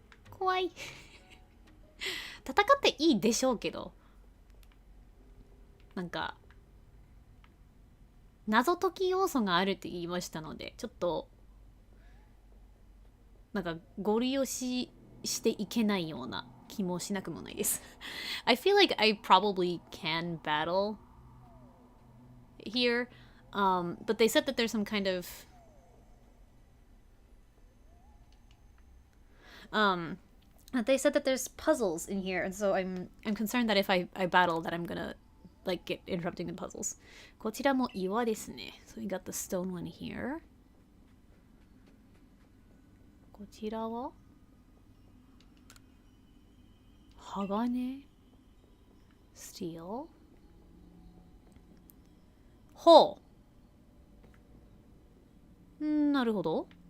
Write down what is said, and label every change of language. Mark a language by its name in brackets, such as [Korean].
[Japanese] 怖い戦っていいでしょうけど、なんか謎解き要素があるって言いましたので、ちょっとなんかご利用していけないような気もしなくもないです。 [English] I feel like I probably can battle here, but they said that there's some kind of they said that there's puzzles in here, and so I'm concerned that if I battle that I'm gonna like get interrupting in puzzles. [Japanese] こちらも岩ですね。 [English] So we got the stone one here. [Japanese] こちらは鋼 Steel ほうなるほど。